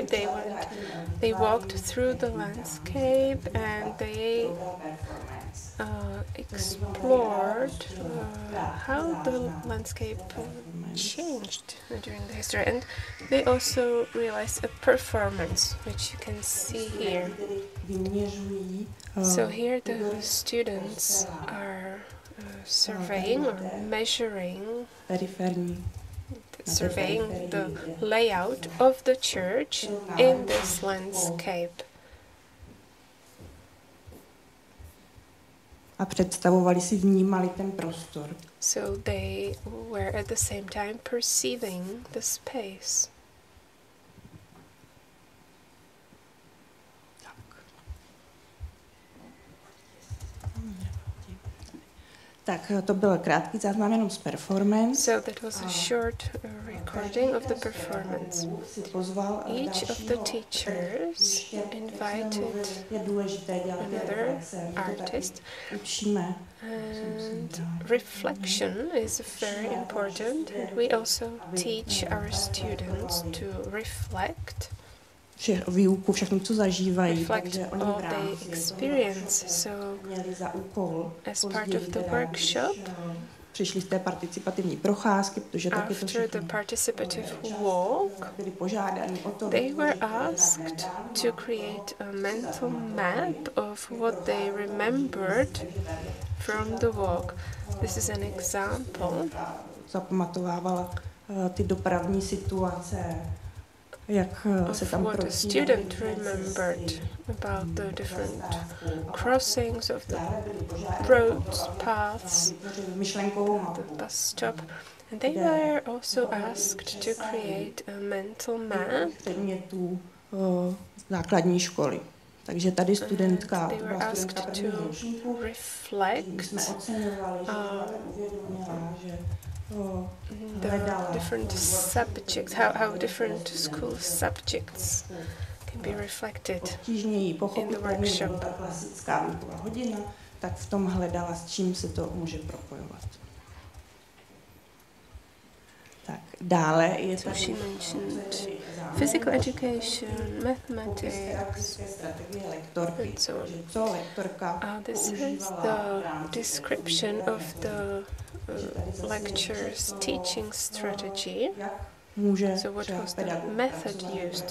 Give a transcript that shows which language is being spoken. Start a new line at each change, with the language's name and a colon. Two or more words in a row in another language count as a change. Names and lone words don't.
English: They walked through the landscape and they explored how the landscape changed during the history, and they also realized a performance, which you can see here. So here the students are surveying or measuring, surveying the layout of the church in this landscape.
Czech: A představovali si, vnímali ten prostor.
English: So they were at the same time perceiving the space.
Czech: Tak to byl krátký záznam jenom z performance.
English: So that was a short recording of the performance. Each of the teachers invited another artist, and reflection is very important. And we also teach our students to reflect.
Czech: Výuku, všechno, co zažívají.
English: Reflect all the experience. So, as part of the workshop,
Czech: přišli z té participativní procházky, protože taky to
English: after the participative walk,
Czech: byli požádáni o to.
English: They were asked to create a mental map of what they remembered from the walk. This is an example.
Czech: Zapamatovávala ty dopravní situace, jak se tam
English: what the student remembered about the different crossings of the roads, paths, the bus stop. And they were also asked to create a mental map
Czech: základní školy. Takže tady studentka
English: they were asked to reflect the different subjects, how different school subjects can be reflected in the workshop.
Czech: Tak v tom hledala, s čím se to může propojovat. Tak dále je
English: So she mentioned physical education, mathematics, and so on. This is the description of the lecture's teaching strategy. So what was the method used?